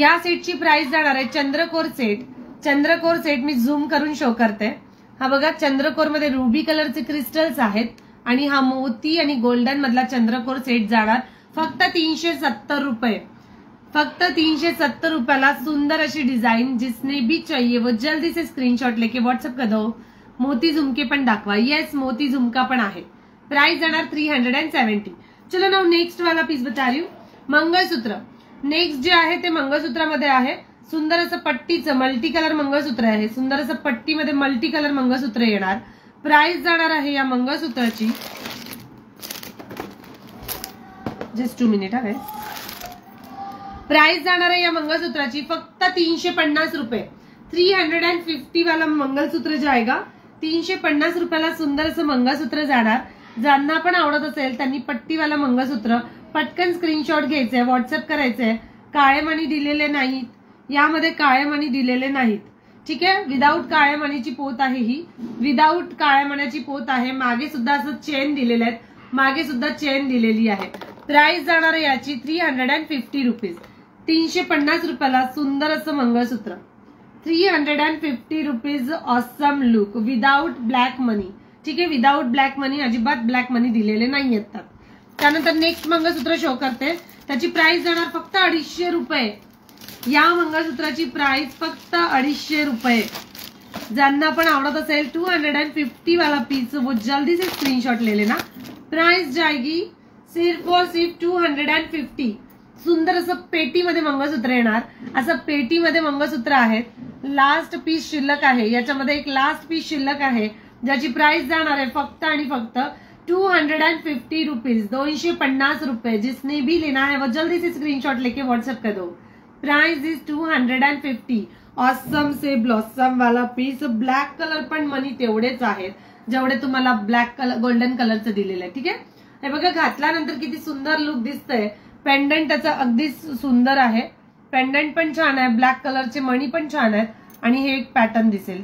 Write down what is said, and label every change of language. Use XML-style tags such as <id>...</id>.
<mr>या सेटची प्राइस जाणार आहे चंद्रकोर सेट मी झूम करून शो करते। हा बघा, चंद्रकोर मध्ये रुबी कलरचे क्रिस्टल्स आहेत आणि हा मोती आणि गोल्डन मधला चंद्रकोर सेट जाणार फक्त 370 रुपये। फक्त 370 रुपयाला सुंदर अशी डिजाइन।</mr> <hi>जिसने भी चाहिए वो जल्दी से स्क्रीनशॉट लेके व्हाट्सएप कर दो।</hi> <mr>मोती झुमके पण दाखवा। येस, मोती झुमका पण आहे। प्राइस जाणार 370।</mr> <hi>चलो नाउ नेक्स्ट वाला पीस बता रही हूँ, मंगळसूत्र।</hi> <mr>नेक्स्ट जे आहे ते मंगळसूत्रामध्ये आहे सुंदर असं पट्टीचं मल्टी कलर मंगळसूत्र आहे। सुंदर असं पट्टीमध्ये मल्टी कलर मंगळसूत्र येणार। प्राइस जाणार आहे या मंगळसूत्राची, जस्ट 2 मिनिट आहे। प्राइस जाणार आहे या मंगळसूत्राची फक्त 350 रुपये।</mr> <hi>350 वाला मंगळसूत्र जाएगा</hi> <mr>350 रुपयाला सुंदर असं मंगळसूत्र जाणार। ज्यांना पण आवडत असेल त्यांनी पट्टीवाला मंगळसूत्र पटकन स्क्रीनशॉट घ्यायचे, व्हॉट्सअप करायचे। काळे मणी दिलेले नाहीत यामध्ये, काळे मणी दिलेले नाहीत। ठीक आहे, विदाऊट काळ्या मणीची पोत आहे ही, विदाऊट काळ्या मण्याची पोत आहे। मागे सुद्धा असं चेन दिलेले आहेत, मागे सुद्धा चेन दिलेली आहे। प्राइस जाणार आहे याची 350 रुपीज। 350 रुपयाला सुंदर असं मंगळसूत्र।</mr> <en>350 rupees awesome look without black money.</en> <mr>ठीक आहे, विदाऊट ब्लॅक मनी, अजिबात ब्लॅक मनी दिलेले नाही आहेत। त्यानंतर नेक्स्ट मंगळसूत्र शो करते, त्याची प्राइस जाणार फक्त 250 रुपये। या मंगळसूत्राची प्राइस फक्त 250 रुपये। ज्यांना पण आवडत असेल 250 वाला पीस</mr> <hi>वो जल्दी से स्क्रीनशॉट ले लेना। प्राइस जाएगी सिर्फ और सिर्फ 250।</hi> <mr>सुंदर असं पेटीमध्ये मंगळसूत्र येणार। असं पेटीमध्ये मंगळसूत्र आहेत। लास्ट पीस शिल्लक आहे, याच्यामध्ये एक लास्ट पीस शिल्लक आहे ज्याची प्राइस जाणार आहे फक्त आणि फक्त 250 रुपीज। 250 रुपये।</mr> <hi>जिसने भी लेना है वो जल्दी से स्क्रीनशॉट लेके व्हाट्सएप कर दो।</hi> <en>Price is 250।</en> <hi>ऑसम से ब्लॉसम वाला पीस।</hi> <mr>ब्लॅक कलर पण मनी तेवढेच आहेत जेवढे तुम्हाला ब्लॅक कलर गोल्डन कलरचं दिलेलं आहे। ठीक आहे, हे बघा घातल्यानंतर किती सुंदर लुक दिसतंय। पेंडंट त्याचा अगदी सुंदर आहे, पेंडंट पण छान आहे, ब्लॅक कलरचे मणी पण छान आहेत आणि हे एक पॅटर्न दिसेल।</mr>